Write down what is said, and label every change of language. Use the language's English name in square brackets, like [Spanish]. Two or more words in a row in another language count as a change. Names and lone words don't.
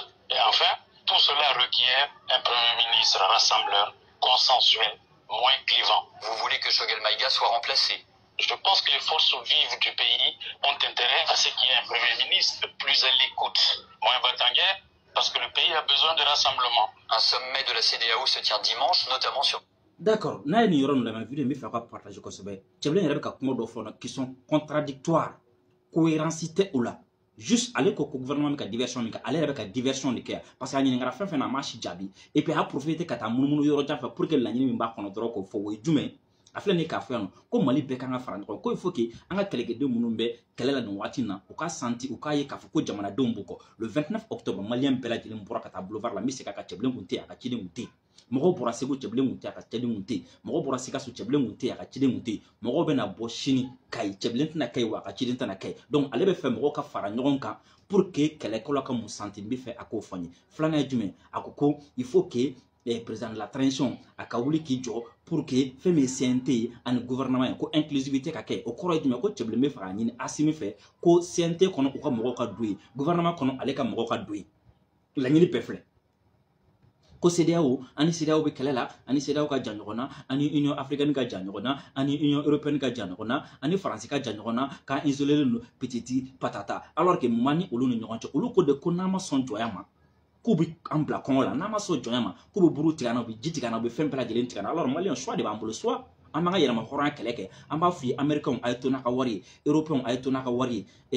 [French] Et enfin, tout cela requiert un Premier ministre rassembleur, consensuel, moins clivant. Vous voulez que Choguel Maïga soit remplacé? Je pense que les forces vives du pays ont intérêt à ce qu'il y ait un Premier ministre plus à l'écoute, moins va-t-en-guerre, parce que le pays a besoin de rassemblement. Un sommet de la CEDEAO se tient dimanche, notamment sur... D'accord, [Bambara] n'a ni yɔrɔ la vidéo min fɛ ka partager kosɛbɛ cɛbilen yɛrɛ bɛ ka kuma dɔ fɔ [French] qui sont contradictoires [Bambara] cohérence tɛ o la juste ale ko gouvernement bɛ ka diversion min kɛ ale yɛrɛ bɛ ka diversion de kɛ parce que a ɲininkara fɛn fɛn na a ma si jaabi [French] et puis a profité [Bambara] ka taa munumunu yɔrɔ jan fɛ [French] pour que [Bambara] laɲini min b'a kɔnɔ dɔrɔn k'o fɔ o ye jumɛn a filɛ nin k'a fɔ yan nɔ ko Mali bɛɛ kan ka fara ɲɔgɔn ko [French] il faut que [Bambara] an ka kɛlɛkɛden minnu bɛ kɛlɛ la nin waati na u ka santi u k'a ye k'a fɔ ko jamanadenw b'u kɔ [French] le 29 octobre [Bambara] malien bɛɛ lajɛlen bɔra ka taa boulevard la n bɛ segin a kan cɛbilen kun tɛ yen a ka ciden kun tɛ yen mɔgɔw bɔra Segu cɛbilen kun tɛ yen a ka ciden kun tɛ yen mɔgɔw bɔra Sikaso cɛbilen kun tɛ yen a ka ciden kun tɛ yen mɔgɔw bɛna bɔ sini Kayi cɛbilen tɛna kɛ yen wa a ka ciden tɛna kɛ yen donc ale bɛ fɛ mɔgɔw ka fara ɲɔgɔn kan [French] pour que [Bambara] kɛlɛkɛlaw ka mun santi n bɛ fɛ a k'o fɔ n ye filanan ye jumɛn a ko ko [French] il faut que président de la transition [Bambara] a ka wuli k'i jɔ [French] pour que [Bambara] fɛn min ye CNT ani gouvernement ye ko inclusivité ka kɛ o kɔrɔ ye jumɛn ko cɛbilen bɛ fɛ k'a ɲini Asimi fɛ ko CNT kɔnɔ u ka mɔgɔw ka don yen gouvernement kɔnɔ ale ka mɔgɔw ka don yen laɲini bɛɛ filɛ ko CEDEAO ani CEDEAO bɛ kɛlɛ la ani CEDEAO ka jan ɲɔgɔn na ani Union africaine ka jan ɲɔgɔn na ani Union européenne ka jan ɲɔgɔn na ani Faransi ka jan ɲɔgɔn na k'a isolé don petiti patata [French] alors que [Bambara] mun ni olu ni ɲɔgɔn cɛ olu ko de ko n'an ma sɔn jɔnya ma k'u bɛ an bila kɔngɔ la n'an ma sɔn jɔnya ma k'u bɛ buru tigɛ an na u bɛ ji tigɛ an na u bɛ fɛn bɛɛ lajɛlen tigɛ an na alors maliyɛn choix de b'an bolo soit an b'an ka yɛlɛma hɔrɔnya kɛlɛ kɛ an b'a f'i ye américains a ye to n'a ka wari ye européens a ye to n'a ka wari ye